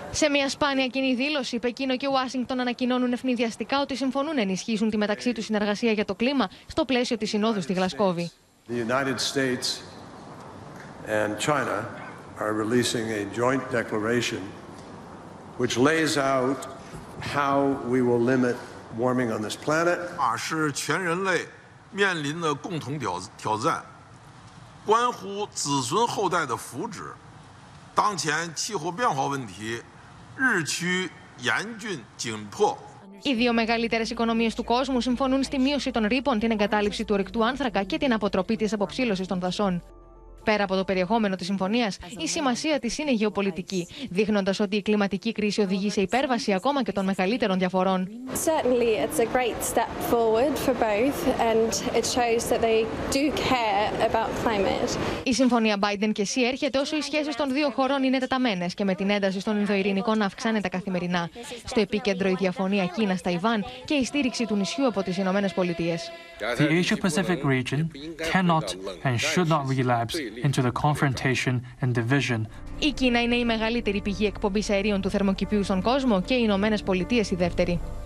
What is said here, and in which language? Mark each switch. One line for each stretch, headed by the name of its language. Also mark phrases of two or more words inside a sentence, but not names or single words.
Greek: Σε μια σπάνια κοινή δήλωση, Πεκίνο και Ουάσιγκτον ανακοινώνουν αιφνιδιαστικά ότι συμφωνούν να ενισχύσουν τη μεταξύ τους συνεργασία για το κλίμα στο πλαίσιο της Συνόδου στη Γλασκώβη.
English: The United States and China are releasing a joint declaration which lays out how we will limit warming on this planet.
Chinese: 是全人类面临的共同挑战，关乎子孙后代的福祉。当前气候变化问题日趋严峻紧迫。
Greek: Οι δύο μεγαλύτερες οικονομίες του κόσμου συμφωνούν στη μείωση των ρήπων, την εγκατάλειψη του ορυκτού άνθρακα και την αποτροπή της αποψήλωσης των δασών. Πέρα από το περιεχόμενο της συμφωνίας, η σημασία της είναι γεωπολιτική, δείχνοντας ότι η κλιματική κρίση οδηγεί σε υπέρβαση ακόμα και των μεγαλύτερων διαφορών. Η συμφωνία Biden και Xi έρχεται όσο οι σχέσεις των δύο χωρών είναι τεταμένες και με την ένταση στον Ινδοειρηνικό να αυξάνεται καθημερινά. Στο επίκεντρο η διαφωνία Κίνας-Ταϊβάν και η στήριξη του νησιού από τις Ηνωμένες Πολιτείες.
English: The Asia-Pacific region cannot and should not relapse into the confrontation and division.
Greek: Η Κίνα είναι η μεγαλύτερη πηγή εκπομπής αερίων του θερμοκηπίου στον κόσμο και οι Ηνωμένες Πολιτείες η δεύτερη.